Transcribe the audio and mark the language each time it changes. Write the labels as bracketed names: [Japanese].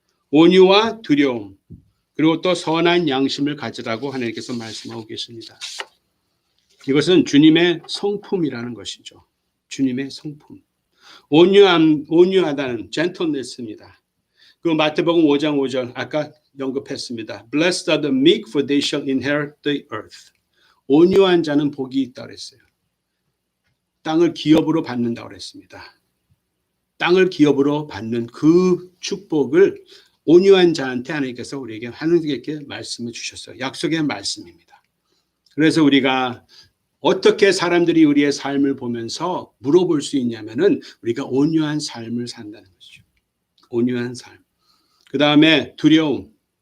[Korean] 온유와 두려움 그리고 또 선한 양심을 가지라고 하나님께서 말씀하고 계십니다. 이것은 주님의 성품이라는 것이죠. 주님의 성품. 온유하다는 gentleness입니다. 그 마태복음 5장 5절 아까 언급했습니다. [English] Blessed are the meek for they shall inherit the earth. [Korean] 온유한 자는 복이 있다고 했어요. 땅을 기업으로 받는다고 했습니다. 땅을 기업으로 받는 그 축복을 온유한 자한테 하나님께서 우리에게 하나님께 말씀을 주셨어요. 약속의 말씀입니다. 그래서 우리가 어떻게 사람들이 우리의 삶을 보면서 물어볼 수 있냐면은 우리가 온유한 삶을 산다는 것이죠. 온유한 삶. 그 다음에 두려움.